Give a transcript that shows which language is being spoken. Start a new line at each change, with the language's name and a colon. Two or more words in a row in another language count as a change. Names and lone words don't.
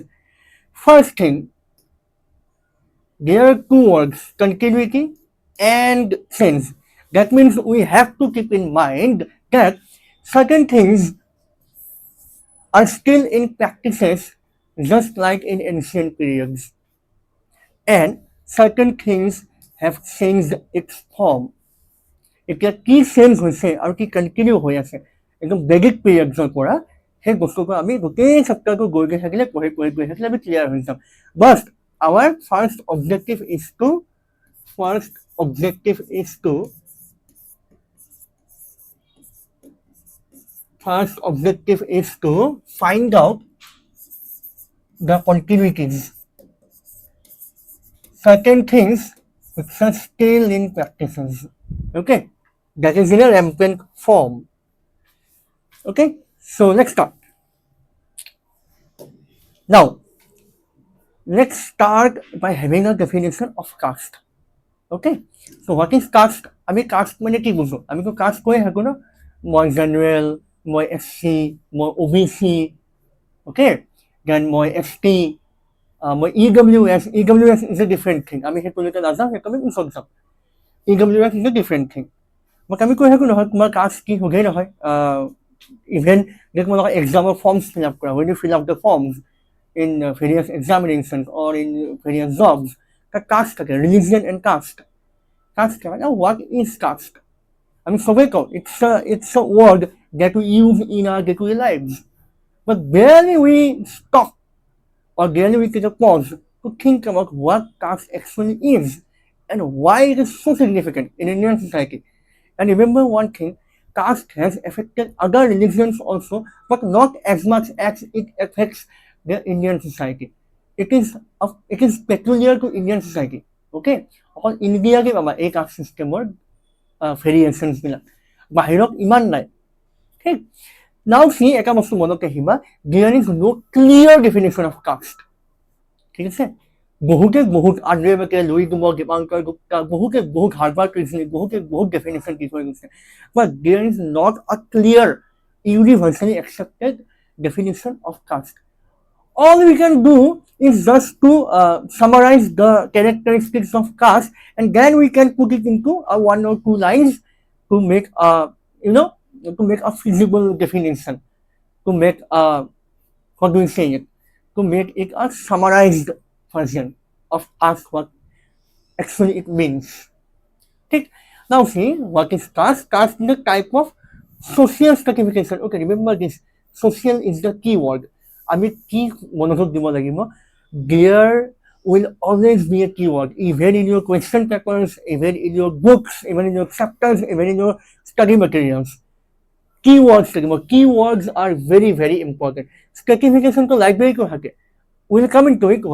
English: First thing, there are two words, continuity and change. That means we have to keep in mind that certain things are still in practices just like in ancient periods, and certain things have changed its form.
Assamese: এতিয়া কি চেঞ্জ হৈছে আৰু কি কণ্টিনিউ হৈ আছে একদম বেগিক পিৰিয়ডছৰ পৰা সেই বস্তুটো আমি গোটেই চেপ্টাৰটো গৈ গৈ থাকিলে পঢ়ি গৈ থাকিলে আমি ক্লিয়াৰ হৈ যাম।
English: বাট our first objective is to find out the continuities, certain things which are still in practices, okay, that is in a rampant form. Okay, so let's start. Now let's start by having a definition of caste. Okay, so what is caste?
Assamese: আমি caste মানে কি বুঝো? আমি তো caste কৈ থাকো ন, মই জেনাৰেল, মই SC, মই OBC,
English: okay, then
Assamese: মই ST, মই EWS.
English: EWS is a different thing.
Assamese: আমি সেইটোলৈকে নাযাওঁ, সেইটো আমি পিছত যাম।
English: EWS is a different thing.
Assamese: বাট আমি কৈ থাকো নহয় তোমাৰ caste কি সোধেই নহয়, ইভেন যে তোমালোকৰ এক্সামৰ
English: forms fill up
Assamese: কৰা,
English: when you fill up the forms in various examinations or in various jobs, the caste থাকে, religion and caste. Caste, now what is caste? I mean, so it's a word that we use in our day-to-day lives, but barely we stop or barely we take a pause to think about what caste actually is and why it is so significant in Indian society. And remember one thing, caste has affected other religions also, but not as much as it affects the Indian society. It is peculiar to Indian society.
Assamese: Okay, অকল ইণ্ডিয়াকে পাবা এই
English: caste systemৰ variations
Assamese: বিলাক, বাহিৰত ইমান নাই। ঠিক,
English: now see
Assamese: এটা বস্তু মনত ৰাখিবা,
English: there is no clear definition of caste.
Assamese: ঠিক আছে, বহুত আন্দ্ৰে লুই কুমাৰ, দীপাংকৰ গুপ্তা, বহুত হাৰ্ভাৰ্ড ৰিজনিং, বহুত ডেফিনেশ্যন দি থৈ গৈছে,
English: but there is not a clear universally accepted definition of caste. All we can do is just to summarize the characteristics of caste, and then we can put it into a 1 or 2 lines to make a feasible definition, to make a summarized version of caste, what actually it means. Okay. Now see, what is caste? Caste is the type of social stratification. Okay, remember this, social is the key word.
Assamese: আমি কি মনোযোগ দিব লাগিব,
English: there will always be a keyword, even in your question papers, even in your books, even in your chapters, even in your study materials. Keywords থাকিব, keywords are very very important. Stratification to library ko থাকে, we'll come into it.